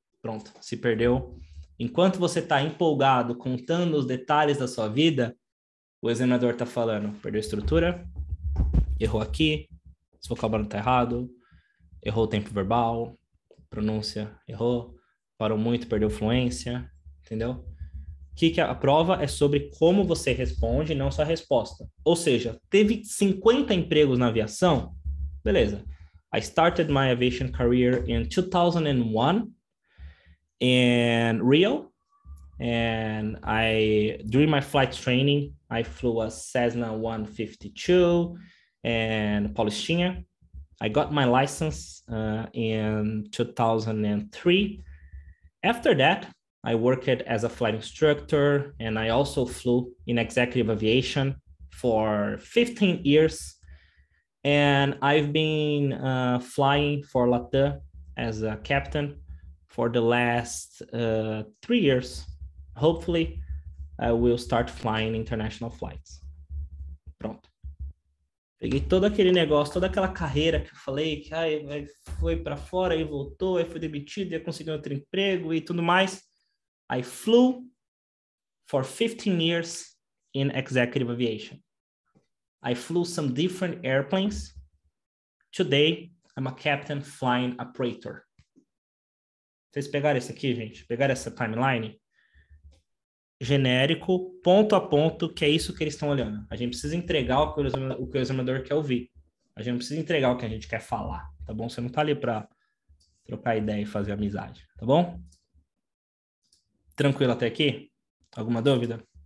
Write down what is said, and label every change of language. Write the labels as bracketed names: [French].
[Portuguese] Pronto, se perdeu. Enquanto você está empolgado, contando os detalhes da sua vida, o examinador está falando, perdeu a estrutura, errou aqui, esse vocabulário está errado, errou o tempo verbal, pronúncia, errou, parou muito, perdeu fluência, entendeu? Que a prova é sobre como você responde, não só a resposta. Ou seja, teve 50 empregos na aviação? Beleza. [English] I started my aviation career in 2001 in Rio, and during my flight training, I flew a Cessna 152 and Paulistinha. I got my license in 2003. After that, I worked as a flight instructor, and I also flew in executive aviation for 15 years. And I've been flying for LATAM as a captain for the last 3 years. Hopefully, I will start flying international flights. [Portuguese] Pronto. Peguei todo aquele negócio, toda aquela carreira que eu falei, que foi para fora e voltou, aí foi demitido, ia conseguir outro emprego e tudo mais. [English] I flew for 15 years in executive aviation. I flew some different airplanes. Today, I'm a captain flying operator. [Portuguese] Vocês pegaram esse aqui, gente? Pegaram essa timeline? Genérico, ponto a ponto, que é isso que eles estão olhando. A gente precisa entregar o que o examinador quer ouvir. A gente não precisa entregar o que a gente quer falar, tá bom? Você não tá ali para trocar ideia e fazer amizade, tá bom? Tranquilo até aqui? Alguma dúvida?